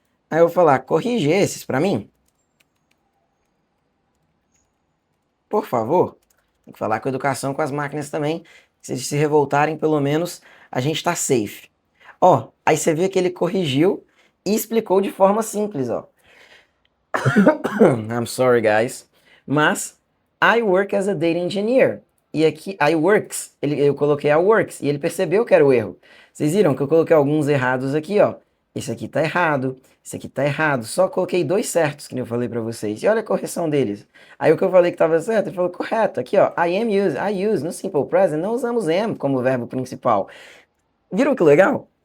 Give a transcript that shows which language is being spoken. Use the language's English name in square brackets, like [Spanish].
[Portuguese] Aí eu vou falar, corrige esses para mim, por favor. Tem que falar com educação com as máquinas também. Se eles se revoltarem, pelo menos a gente tá safe. Ó, aí você vê que ele corrigiu e explicou de forma simples, ó. [English] I'm sorry, guys. [Portuguese] Mas [English] I work as a data engineer. [Portuguese] E aqui, I works, eu coloquei a works e ele percebeu que era o erro. Vocês viram que eu coloquei alguns errados aqui, ó. Esse aqui tá errado, esse aqui tá errado. Só coloquei dois certos, que nem eu falei pra vocês. E olha a correção deles. Aí o que eu falei que tava certo, ele falou correto. Aqui, ó, I use no simple present, não usamos am como verbo principal. Viram que legal?